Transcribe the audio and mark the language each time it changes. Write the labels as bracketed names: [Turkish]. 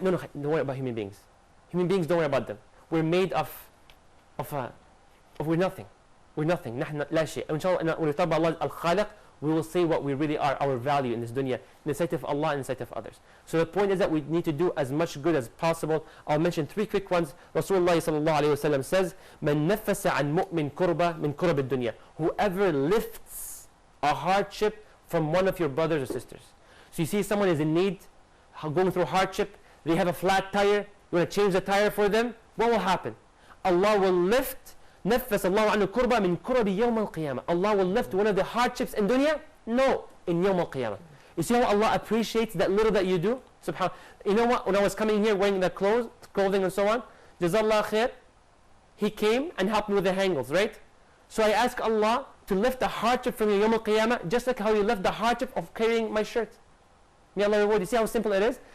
[English] No, don't worry about human beings. Human beings, don't worry about them. We're made of we're nothing. We're nothing. [Arabic] نحن لا شيء. [English] Inshallah, when we talk about Allah al-Khaliq, we will say what we really are, our value in this dunya, in the sight of Allah and in the sight of others. So the point is that we need to do as much good as possible. I'll mention three quick ones. Rasulullah sallallahu alayhi wa sallam says, [Arabic] مَنْ نَفَّسَ عَنْ مُؤْمِنْ كُرْبَ مِنْ كُرَبِ الدُّنْيا. [English] Whoever lifts a hardship from one of your brothers or sisters. So you see someone is in need, going through hardship, they have a flat tire, you want to change the tire for them, what will happen? Allah will lift, [Arabic] نفس الله عنه كربة من كرب يوم القيامة. [English] Allah will lift one of the hardships in dunya? No, in يوم القيامة. You see how Allah appreciates that little that you do? Subhanallah. You know what, when I was coming here wearing the clothing and so on, Jazallah khair, he came and helped me with the hangles, right? So I ask Allah to lift the hardship from يوم القيامة, just like how you lift the hardship of carrying my shirt. May Allah reward you. See how simple it is?